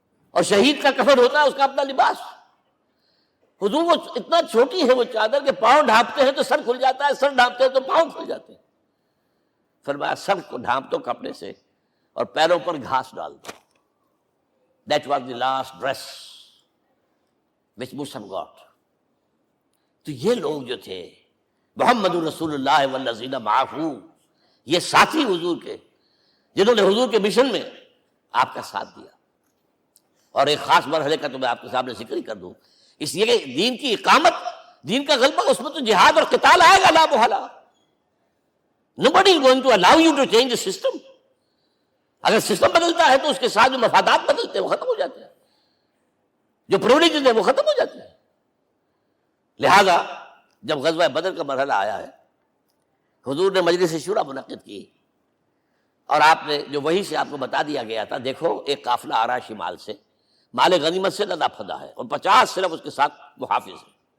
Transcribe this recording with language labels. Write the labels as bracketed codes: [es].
[ur] اور شہید کا کفن ہوتا ہے اس کا اپنا لباس. حضور وہ اتنا چھوٹی ہے وہ چادر کہ پاؤں ڈھانپتے ہیں تو سر کھل جاتا ہے, سر ڈھانپتے ہیں تو پاؤں کھل جاتے ہیں. فرمایا سر کو ڈھانپ دو کپڑے سے اور پیروں پر گھاس ڈال دو. [en] That was the last dress which Musab got. [ur] تو یہ لوگ جو تھے [ar] محمد رسول اللہ والذین معہ, [ur] یہ ساتھی حضور کے جنہوں نے حضور کے مشن میں آپ کا ساتھ دیا. اور ایک خاص مرحلے کا تو میں آپ کے سامنے ذکر ہی کر دوں, اس لیے کہ دین کی اقامت, دین کا غلبہ, اس میں تو جہاد اور قتال آئے گا لا محالہ. [en] Nobody is going to allow you to change the system. [ur] اگر سسٹم بدلتا ہے تو اس کے ساتھ جو مفادات بدلتے ہیں وہ ختم ہو جاتے ہیں, جو پرولیجز ہیں وہ ختم ہو جاتے ہیں. لہذا جب غزوہ بدر کا مرحلہ آیا ہے, حضور نے مجلس شورا منعقد کی, اور آپ نے جو وہی سے آپ کو بتا دیا گیا تھا, دیکھو ایک قافلہ آ رہا ہے شمال سے, مال غنیمت سے لدا پھدا ہے, اور 50 صرف اس کے ساتھ محافظ ہیں.